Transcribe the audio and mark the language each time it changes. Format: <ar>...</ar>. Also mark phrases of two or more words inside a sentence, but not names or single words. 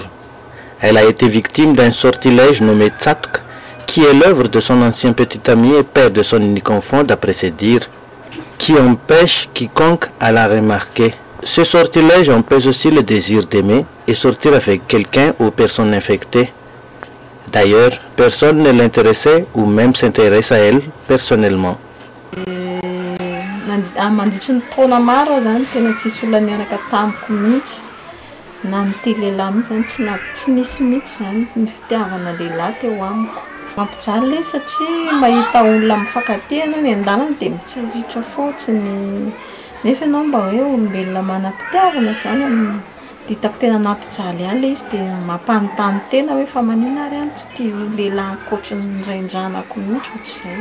<fr>Elle a été victime d'un sortilège nommé Tsatk, qui est l'œuvre de son ancien petit ami et père de son unique enfant d'après ses dires, qui empêche quiconque à la remarquer. Ce sortilège empêche aussi le désir d'aimer et sortir avec quelqu'un ou personne infectée. D'ailleurs, personne ne l'intéressait ou même s'intéresse à elle personnellement.</fr> <mg>Mandritry ny taona maro zany tena tsisy olona niaraka tamiko mihitsy na ny lehilahy mihitsy zany tsy nisy mihitsy zany ny fitiavana lehilahy teo amiko. Mampijaly ilay satria mahita olona mifankatia ianao ny an-dalana dia mitsiritra fotsiny nefa ianao mba hoe olombelona manam-pitiavana zany hitako tena nampijaly ihany ilay izy dia mampanontany tena hoe fa maninona ary any tsy tia lehilahy ankoatran'ny raindranako mihitsy ohatr'izay.</mg>